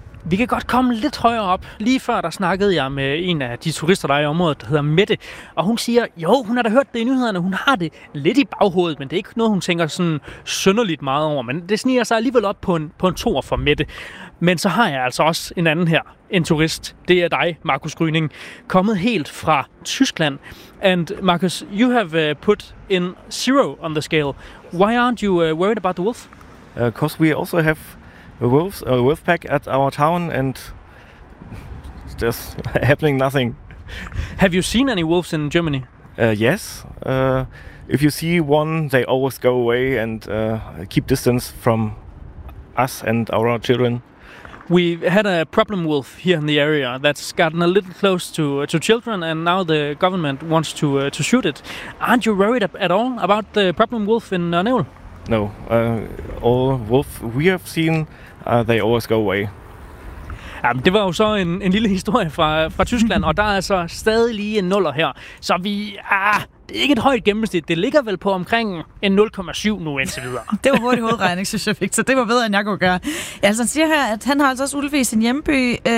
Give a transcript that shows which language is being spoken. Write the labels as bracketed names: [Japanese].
[Danish] Vi kan godt komme lidt højere op. Lige før, der snakkede jeg med en af de turister, der er i området, der hedder Mette. Og hun siger, jo, hun har da hørt det i nyhederne. Hun har det lidt i baghovedet, men det er ikke noget, hun tænker sådan synderligt meget over. Men det sniger sig alligevel op på en tor for Mette. Men så har jeg altså også en anden her, en turist. Det er dig, Markus Gryning, kommet helt fra Tyskland. [English] And Markus, you have put in 0 on the scale. Why aren't you worried about the wolf? Because we also have a wolf pack at our town, and there's happening nothing. Have you seen any wolves in Germany? Yes. If you see one, they always go away and keep distance from us and our children. We had a problem wolf here in the area that's gotten a little close to children, and now the government wants to shoot it. Aren't you worried at all about the problem wolf in Nørneul? No. All wolves we have seen, they always go away. [Danish] Jamen, det var jo så en lille historie fra Tyskland, og der er altså stadig lige en nuller her. Så vi det er ikke et højt gennemsnit. Det ligger vel på omkring en 0,7 nu indtil videre. Det var hurtig hovedregning, synes jeg fik, så det var bedre, end jeg kunne gøre. Ja, altså, han siger her, at han har altså også ulve i sin hjemby.